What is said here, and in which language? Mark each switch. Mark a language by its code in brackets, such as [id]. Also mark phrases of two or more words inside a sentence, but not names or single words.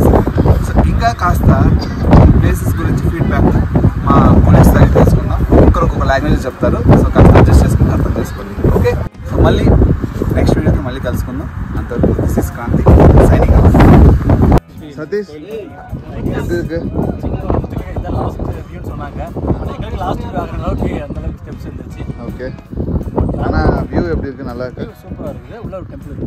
[te] సో ఇంకా కాస్త ప్లేసెస్ గురించి ఫీడ్బ్యాక్ మా కొలీగ్స్ దగ్గర తెలుసుకుందాం. ఒక్కొక్క లాంగ్వేజ్ చెప్తారు. సో కాస్త అడ్జస్ట్ చేసుకుని అర్థం చేసుకోండి. ఓకే, సో మళ్ళీ నెక్స్ట్ వీడియోకి మళ్ళీ కలుసుకుందాం. అంతవరకు [en] this is Kranthi signing off. [te] సతీష్ [ta] ஓகே, ஆனால் வியூ எப்படி இருக்கு? நல்லா இருக்கு, சூப்பராக இருக்குது. உள்ள ஒரு டெம்பிள் இருக்குது.